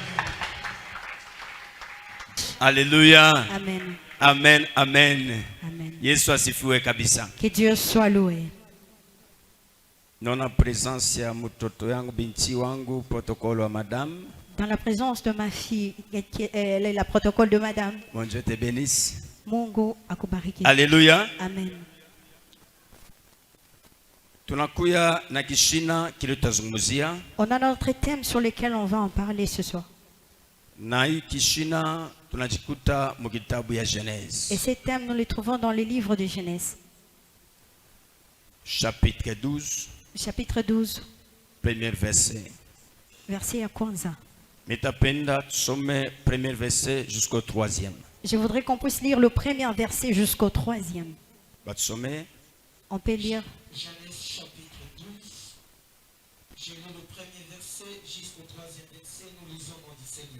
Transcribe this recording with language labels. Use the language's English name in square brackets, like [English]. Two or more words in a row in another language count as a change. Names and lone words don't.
[French] Alléluia. Amen. Amen. Amen. Que Dieu soit loué. Dans la présence de ma fille, elle est le protocole de madame. Mon Dieu te bénisse. [Swahili] Mungu akubariki. [French] Alléluia. Amen. On a notre thème sur lequel on va en parler ce soir. Et ces thèmes, nous les trouvons dans les livres de Genèse. Chapitre 12. Chapitre 12. Premier verset. [Swahili] Verset ya kwanza. [French] Premier verset jusqu'au 3e. Je voudrais qu'on puisse lire le premier verset jusqu'au 3e. On peut lire. Genèse chapitre 12. Je lis le premier verset jusqu'au 3e verset. Nous lisons au nom du Seigneur.